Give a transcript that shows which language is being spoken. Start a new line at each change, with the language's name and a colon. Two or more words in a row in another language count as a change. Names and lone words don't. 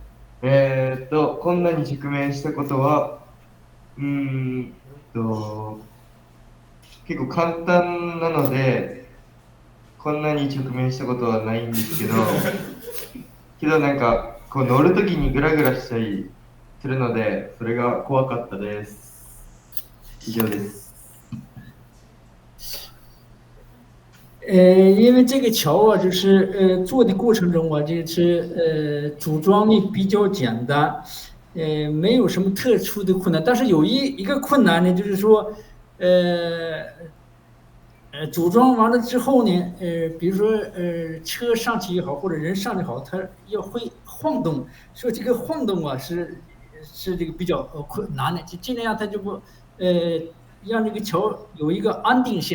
Japanese: 困難に直面したことは、結構簡単なので、こんなに直面したことはないんですけど、なんかこう乗るときにグラグラしたりするので、それが怖かったです。以上です。
Chinese: 因为这个桥啊，就是做的过程中啊，就是组装的比较简单，没有什么特殊的困难。但是有一个困难呢，就是说，组装完了之后呢，比如说车上去也好，或者人上去也好，它会晃动，所以这个晃动啊是这个比较困难的，就尽量让它就不让这个桥有一个安定性。